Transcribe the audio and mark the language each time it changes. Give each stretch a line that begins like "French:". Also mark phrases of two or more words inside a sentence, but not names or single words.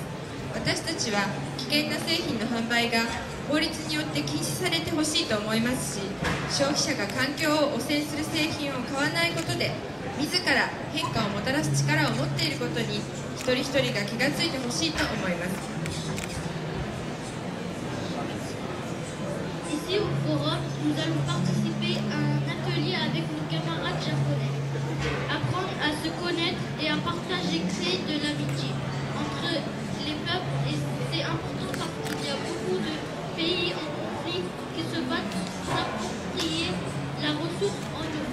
Japanese: 私たちは危険な製品の販売が法律によって禁止されてほしいと思いますし、消費者が環境を汚染する製品を買わないことで自ら変化をもたらす力を持っていることに一人一人が気がついてほしいと思います。
French: Ici au forum, nous allons participer à un atelier avec nos camarades japonais. Apprendre à se connaître et à partager, créer de l'amitié entre les peuples. Et c'est important parce qu'il y a beaucoup de pays en conflit qui se battent pour s'approprier la ressource en eau.